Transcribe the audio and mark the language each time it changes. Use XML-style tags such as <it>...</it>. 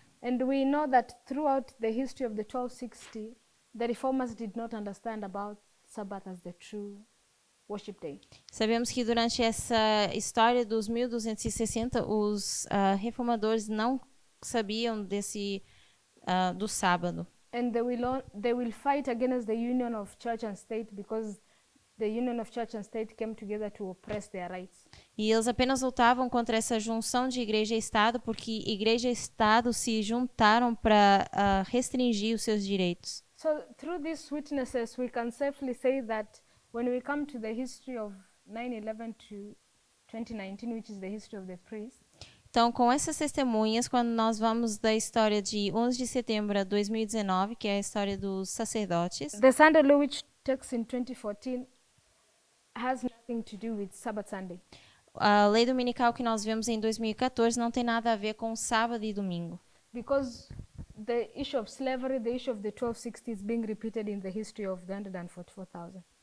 <en>And we know that throughout the history of the 1260, the reformers did not understand about Sabbath as the true worship day.</en> <pt>Sabemos que durante essa história dos 1260, os reformadores não sabiam do sábado.</pt> <en>And they will fight against the union of church and state because the union of church and state came together to oppress their rights.</en> <pt>E eles apenas lutavam contra essa junção de igreja e Estado porque igreja e Estado se juntaram para restringir os seus direitos.</pt> <en>So through these witnesses, we can safely say that when we come to the history of 9/11 to 2019, which is the history of the priests,</en> <pt>Então, com essas testemunhas, quando nós vamos da história de 11 de setembro a 2019, que é a história dos sacerdotes,</pt> <en>the Sunday law which takes in 2014 has nothing to do with Sabbath Sunday.</en> <pt>a lei dominical que nós vemos em 2014 não tem nada a ver com sábado e domingo.</pt> <en>Because the issue of slavery, the issue of the 1260 is being repeated in the history of the 144,000.</en>